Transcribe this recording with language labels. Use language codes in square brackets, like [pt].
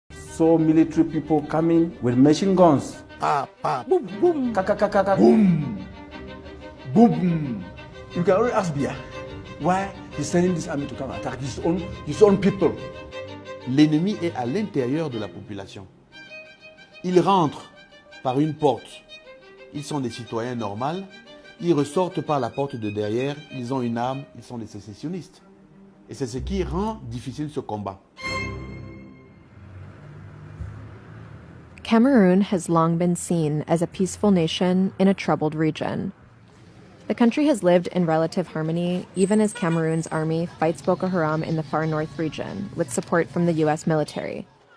[en] saw military people coming with machine guns. Boom, boom. Kakakakaka. Boom. Boom. You can already ask Biya why he's sending this army to come attack his own people. [fr] L'ennemi est à l'intérieur de la population. Ils rentrent par une porte. Ils sont des citoyens normaux. Ils ressortent par la porte de derrière. Ils ont une arme. Ils sont des sécessionnistes. Et c'est ce qui rend difficile ce combat. [en] Cameroon has long been seen as a peaceful nation in a troubled region. The country has lived in relative harmony, even as Cameroon's army fights Boko Haram in the far north region, with support from the U.S. military.